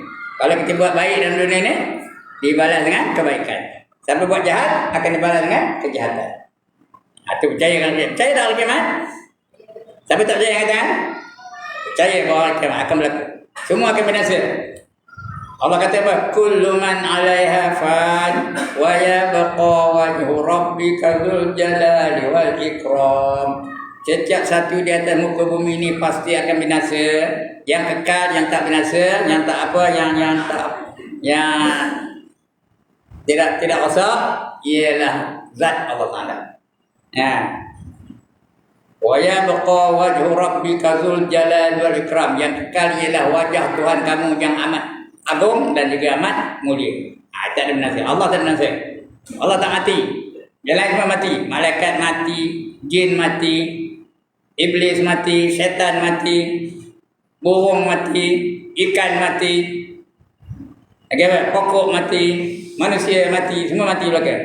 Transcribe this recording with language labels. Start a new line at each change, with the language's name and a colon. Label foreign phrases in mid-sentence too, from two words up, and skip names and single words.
Malay: Kalau kita buat baik dalam dunia ni, dibalas dengan kebaikan. Siapa buat jahat, akan dibalas dengan kejahatan. Itu percaya kan? Percaya tak hari kiamat? Siapa tak percaya katakan? Percaya bahawa hari kiamat akan berlaku. Semua akan binasa. Allah kata apa?
Arabic: كل من عليها فان ويبقى وجه ربك ذو الجلال والإكرام.
Malay: Setiap satu di atas muka bumi ini pasti akan binasa. Yang kekal, yang tak binasa, yang tak apa, yang tidak rosak ialah zat Allah Taala. Ya.
Arabic: ويبقى وجه ربك ذو الجلال والإكرام.
Malay: Yang kekal ialah wajah Tuhan kamu yang amat agung dan juga amat mulia. Tak ada binasa. Allah tak binasa. Allah tak mati. Yang lain semua mati. Malaikat mati, jin mati, iblis mati, syaitan mati, burung mati, ikan mati, pokok mati, manusia mati, semua mati belakang.